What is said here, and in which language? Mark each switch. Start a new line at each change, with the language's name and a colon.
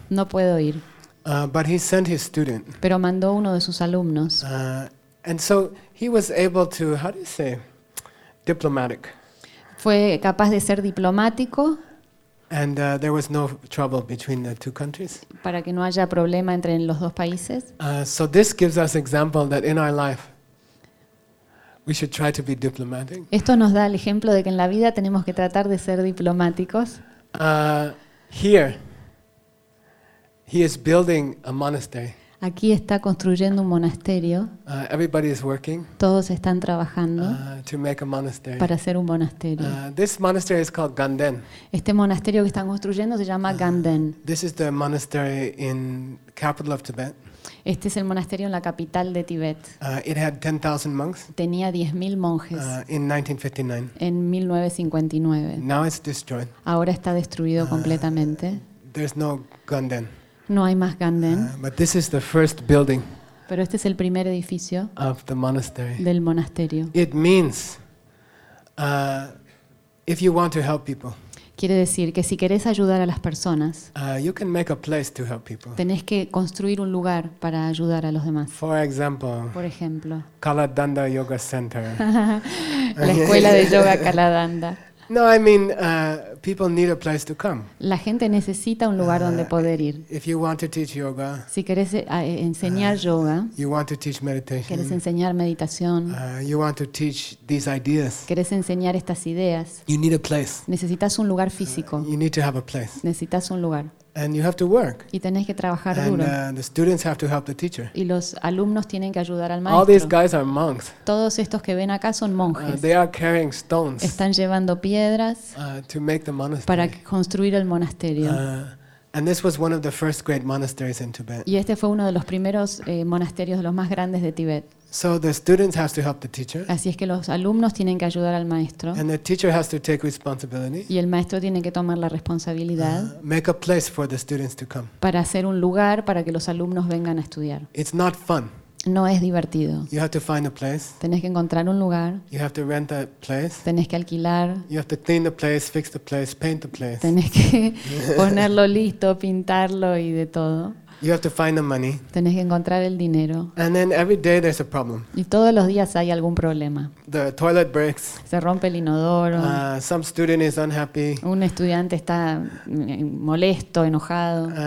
Spanish: No puedo ir.
English: But he sent his student.
Spanish: Pero mandó uno de sus alumnos.
English: And so he was able to, how do you say, diplomatic.
Spanish: Fue capaz de ser diplomático.
English: And there was no trouble between the two countries.
Spanish: Para que no haya problema entre los dos países.
English: So this gives us example that in our life we should try to be diplomatic.
Spanish: Esto nos da el ejemplo de que en la vida tenemos que tratar de ser diplomáticos.
English: Here he is building a monastery.
Spanish: Aquí está construyendo un monasterio.
English: Everybody is working.
Spanish: Todos están trabajando.
English: To make a monastery.
Spanish: Para hacer un monasterio.
English: This monastery is called Ganden.
Spanish: Este monasterio que están construyendo se llama Ganden.
English: This is the monastery in capital of Tibet.
Spanish: Este es el monasterio en la capital de Tibet.
English: It had 10,000 monks.
Spanish: Tenía 10,000 monjes.
English: In 1959.
Spanish: En 1959.
English: Now it's destroyed.
Spanish: Ahora está destruido completamente.
English: There's no Ganden.
Spanish: No hay más Ganden.
English: But this is the first building.
Spanish: Pero este es el primer edificio
English: of the monastery.
Spanish: Del monasterio.
English: It means if you want to help people.
Spanish: Quiere decir que si querés ayudar a las personas.
English: You can make a place to help people.
Spanish: Tenés que construir un lugar para ayudar a los demás.
English: For example.
Spanish: Por ejemplo.
English: Kaladanda Yoga Center.
Spanish: La escuela de yoga Kaladanda.
English: No, I mean people need a place to come.
Spanish: La gente necesita un lugar donde poder ir.
English: If you want to teach yoga,
Spanish: si querés enseñar yoga,
English: you want to teach meditation,
Spanish: querés enseñar meditación,
English: you want to teach these ideas,
Spanish: querés enseñar estas ideas,
English: you need a place.
Spanish: Necesitas un lugar físico.
English: You need to have a place.
Spanish: Necesitas un lugar.
English: And you have to work.
Spanish: Y tenés que trabajar
English: and,
Spanish: duro.
English: The students have to help the teacher.
Spanish: Y los alumnos tienen que ayudar al maestro.
English: All these guys are monks.
Spanish: Todos estos que ven acá son monjes.
English: They are carrying stones.
Spanish: Están llevando piedras.
English: To make the monastery.
Spanish: Para construir el monasterio.
English: And this was one of the first great monasteries in Tibet.
Spanish: Y este fue uno de los primeros monasterios los más grandes de Tibet.
English: So the students have to help the teacher.
Spanish: Así es que los alumnos tienen que ayudar al maestro.
English: And the teacher has to take responsibility.
Spanish: Y el maestro tiene que tomar la responsabilidad.
English: Make a place for the students to come.
Spanish: Para hacer un lugar para que los alumnos vengan a estudiar.
English: It's not fun.
Spanish: No es divertido.
English: You have to find a place.
Spanish: Tenés que encontrar un lugar.
English: You have to rent a place.
Spanish: Tenés que alquilar.
English: You have to clean the place, fix the place, paint the place.
Spanish: Tenés que ponerlo listo, pintarlo y de todo.
English: You have to find the money.
Spanish: Tenés que encontrar el dinero.
English: And then every day there's a problem.
Spanish: Y todos los días hay algún problema.
English: The toilet breaks.
Spanish: Se rompe el inodoro.
English: Some student is unhappy.
Spanish: Un estudiante está molesto, enojado.